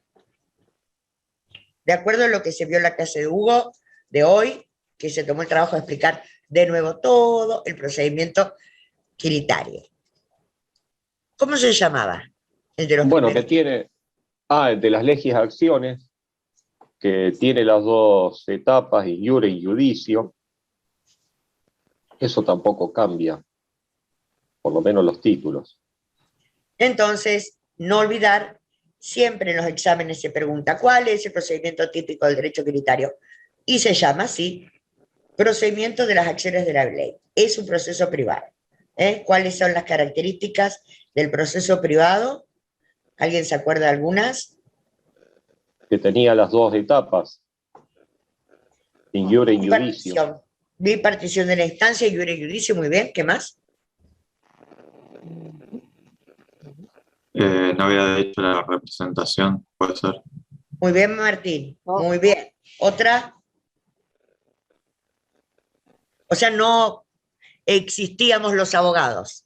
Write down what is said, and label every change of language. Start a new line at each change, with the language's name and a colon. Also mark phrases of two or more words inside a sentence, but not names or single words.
Spanish: De acuerdo a lo que se vio en la clase de Hugo de hoy, que se tomó el trabajo de explicar de nuevo todo el procedimiento equitario. ¿Cómo se llamaba? El de los Bueno, que primeros. tiene, el de las legis acciones, que tiene las dos etapas,
Latin: in iure y judicio.
Spanish: Eso tampoco cambia, por lo menos los títulos. Entonces, no olvidar, siempre en los exámenes se pregunta cuál es el procedimiento típico del derecho equitario y se llama así, procedimiento de las acciones de la ley. Es un proceso privado. ¿Cuáles son las características del proceso privado? ¿Alguien se acuerda de algunas? Que tenía las dos etapas,
Latin: in iure y judicio.
Spanish: Bipartición de la instancia, iure y judicio, muy bien. ¿Qué más? No había hecho la representación, puede ser. Muy bien, Martín. Muy bien. ¿Otra? O sea, no existíamos los abogados.